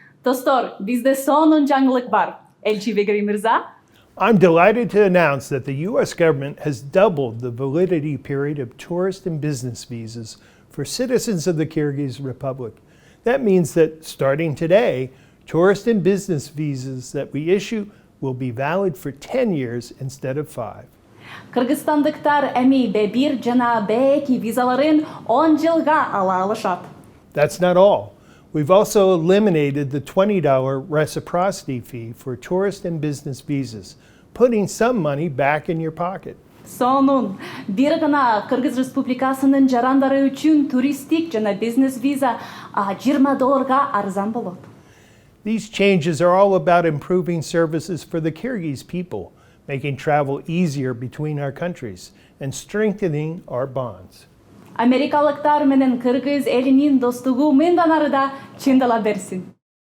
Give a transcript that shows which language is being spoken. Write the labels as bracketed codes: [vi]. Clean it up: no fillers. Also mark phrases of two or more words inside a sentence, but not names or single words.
[ky] Достор, бизде сонун жаңылык бар. Элчи Вигеринин мырза. [en] I'm delighted to announce that the U.S. government has doubled the validity period of tourist and business visas for citizens of the Kyrgyz Republic. That means that starting today, tourist and business visas that we issue will be valid for 10 years instead of 5. [ky] Кыргызстандыктар эми Б1 жана Б2 визаларын 10 жылга ала алышат. [en] That's not all. We've also eliminated the $20 reciprocity fee for tourist and business visas, putting some money back in your pocket. [ky] Сонун, бир гана Кыргыз Республикасынын жарандары үчүн туристтик жана бизнес виза $20 арзан болот. [en] These changes are all about improving services for the Kyrgyz people, making travel easier between our countries, and strengthening our bonds. [ky] Америкалыктар менен Кыргыз элинин достугу мындан ары да чындала берсин.